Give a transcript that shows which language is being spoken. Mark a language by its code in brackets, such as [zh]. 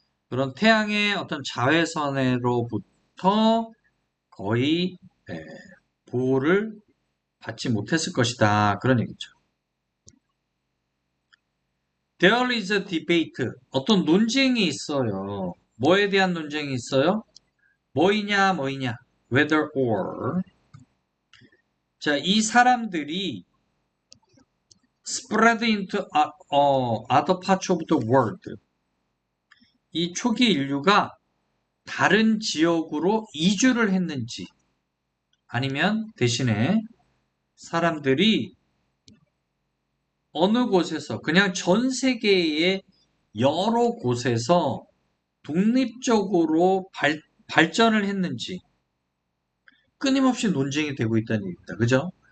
[ko] 그런 태양의 어떤 자외선으로부터 거의 보호를 받지 못했을 것이다. 그런 얘기죠. [en] There is a debate. [ko] 어떤 논쟁이 있어요. 뭐에 대한 논쟁이 있어요? 뭐이냐. [en] Whether or. [ko] 자, 이 사람들이 [en] spread into other parts of the world. [ko] 이 초기 인류가 다른 지역으로 이주를 했는지 아니면 대신에 사람들이 어느 곳에서 그냥 전 세계의 여러 곳에서 독립적으로 발전을 했는지 끊임없이 논쟁이 되고 있다는 얘기입니다. 그죠?